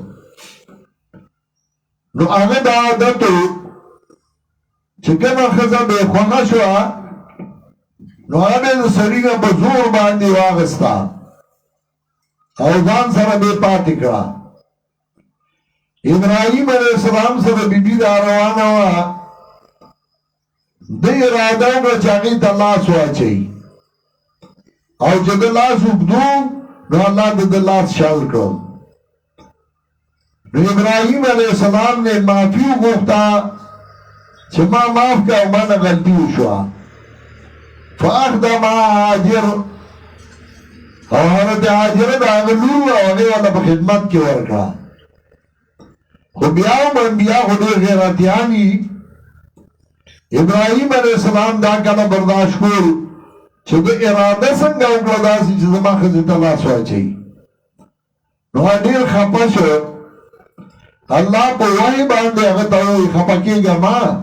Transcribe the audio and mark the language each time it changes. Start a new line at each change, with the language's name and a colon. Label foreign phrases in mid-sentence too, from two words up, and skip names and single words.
Pashto: نو هغه دا عادت و چې کومه ښځه به یې خوښه شوه نو هغه به یې د سړي نه په زور باندې واخیسته او ځان سره به یې پاتې کړه ابراهیم
Arabic: علیه السلام
Pashto: سره بیبي را روانه وه ده اراده وکړه چې هغې ته لاس واچوي او چې د لاس اوږدو نو الله د لاس شل کړل نو ابراهیم
Arabic: علیه السلام
Pashto: نے معافی وغوښته چې ما معاف کړه او ما نه غلطي وشوه
Arabic: فاخذ مع
Pashto: هاجر او حضرت هاجر د هغه لور وه او هغې ورته په خدمت کې ورکړه خو بیا هم انبیا خو ډېر غیرتیان دي ابراهیم
Arabic: علیه السلام
Pashto: دا کله برداشت کول چې د اراده څنګه وکړه داسې چې زما ښځې ته لاس واچوي نو هغه ډېر خفه شو الله په وحی باندې هغه ته وایي خفه کېږه ما